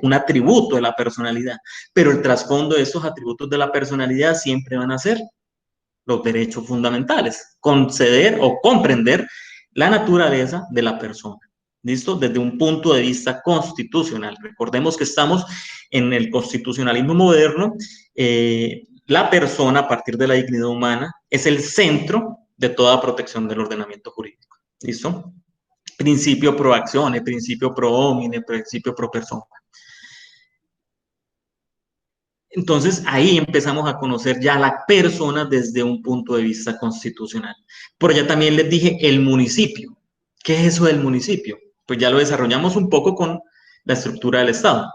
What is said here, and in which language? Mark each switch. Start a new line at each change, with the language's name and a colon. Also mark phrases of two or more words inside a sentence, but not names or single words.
Spanish: Un atributo de la personalidad. Pero el trasfondo de estos atributos de la personalidad siempre van a ser los derechos fundamentales, conceder o comprender la naturaleza de la persona. ¿Listo? Desde un punto de vista constitucional. Recordemos que estamos en el constitucionalismo moderno. La persona, a partir de la dignidad humana, es el centro de toda protección del ordenamiento jurídico. ¿Listo? Principio
Latin: pro aczione,
Spanish: principio
Latin: pro homine,
Spanish: principio pro persona. Entonces ahí empezamos a conocer ya a la persona desde un punto de vista constitucional. Por allá también les dije el municipio. ¿Qué es eso del municipio? Pues ya lo desarrollamos un poco con la estructura del Estado.